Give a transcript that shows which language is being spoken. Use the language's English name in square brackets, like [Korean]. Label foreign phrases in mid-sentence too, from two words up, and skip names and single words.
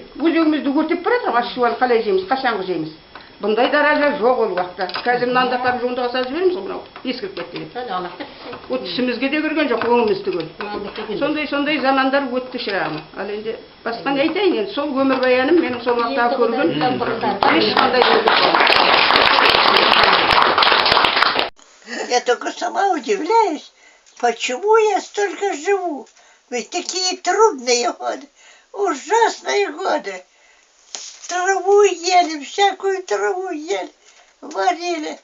[Kazakh] Өзегімізді өртеп баратыр, ашуын қалай жейміз, қашанғы жейміз. Бұндай даража жоқ ол уақытта. Қазір мынанда қап жуындыға салып жібереміз ғой, мынау ескіріп кетті деп. Ол түсімізге де кірген жоқ, өңіміз түгел. Сондай замандар өтті шырағым. Ал енді басқа не айтайын, енді сол өмір баяным, менің сол уақыттағы көрген ешқандай [Russian] Я только сама удивляюсь, почему я столько живу. Ведь такие трудные годы, ужасные годы. Траву ели, всякую траву ели, варили.